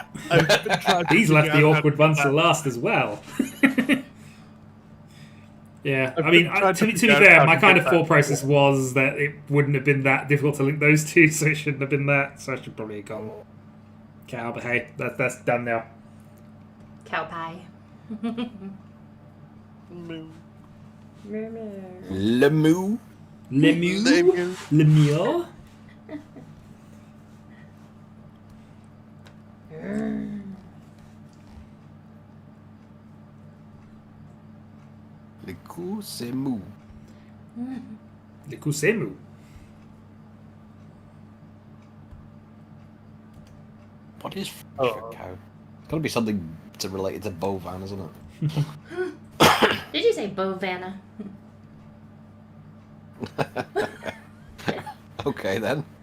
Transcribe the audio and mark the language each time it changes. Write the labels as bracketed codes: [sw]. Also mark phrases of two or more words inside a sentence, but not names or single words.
[en] He's left the awkward ones to last as well. Yeah, I mean, to be fair, my kind of thought process was that it wouldn't have been that difficult to link those two, so it shouldn't have been that. So I should probably have gone cow, but hey, that's done now. Cow pie. Lemu. Lemu. Lemure. Le coup c'est mou. Le Kusemu. What is a cow? It's gotta be something related to bovine, isn't it? Did you say Bovanna? Okay then.